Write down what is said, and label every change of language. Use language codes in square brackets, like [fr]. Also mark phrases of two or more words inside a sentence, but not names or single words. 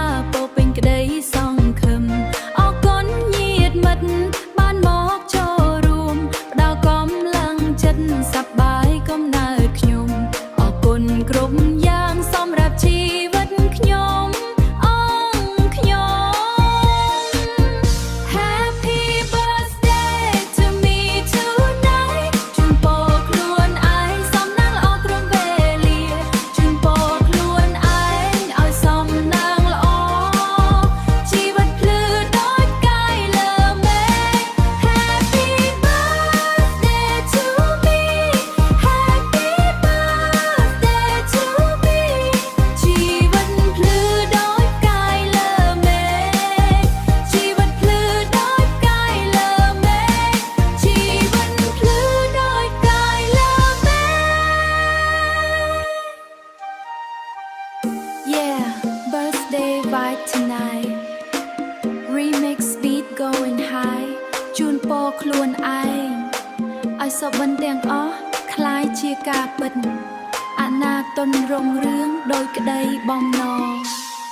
[km] ពោពេញក្ដីសង្ឃឹមអរគុណញាតិមិត្តបានមកចូលរួមផ្ដល់កម្លាំងចិត្តសប្បាយកុំណើតខ្ញុំអរគុណគ្រប់យ៉ាងសម្រាប់ជីវិតខ្ញុំខ្ញុំ [en] Happy birthday to me tonight [km] ជូនពរខ្លួនឯងសំណាងល្អគ្រប់វេលាជូនពរខ្លួនឯងឲ្យ សំណាងល្អជីវិតភ្លឺដូចផ្កាយលើមេឃ [en] Happy birthday to me Happy birthday to me [km] ជីវិតភ្លឺដូចផ្កាយលើមេឃជីវិតភ្លឺដូចផ្កាយលើមេឃជីវិតភ្លឺដូចផ្កាយលើមេឃ [en] Yeah birthday vibe tonight remix beat going high [km] ជូនពរខ្លួនឯងឲ្យសុបិនទាំងអស់คล้ายជាការពិតអនាគតរុងរឿងដោយក្ដីបំណង